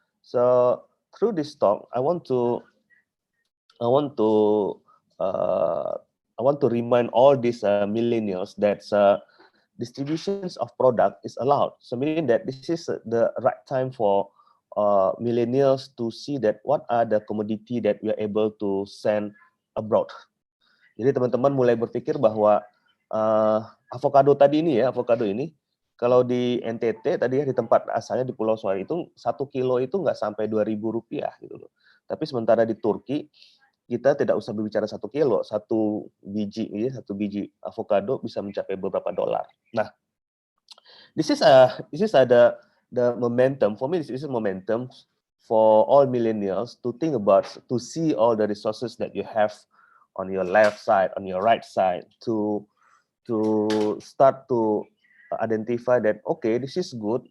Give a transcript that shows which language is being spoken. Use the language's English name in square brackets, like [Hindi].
[English] So through this talk, I want to remind all these millennials that distributions of product is allowed. So meaning that this is the right time for millennials to see that what are the commodity that we are able to send abroad. [Indonesian] Jadi teman-teman mulai berpikir bahwa avocado ini, kalau di NTT tadi di tempat asalnya di Pulau Suari itu 1 kilo itu nggak sampai Rp2.000 gitu loh. Tapi sementara di Turki kita tidak usah berbicara 1 kilo, satu biji avocado bisa mencapai beberapa dolar. [English] Nah, this is the momentum for me. This is a momentum for all millennials to think about, to see all the resources that you have on your left side, on your right side, to start to identify that, okay, this is good.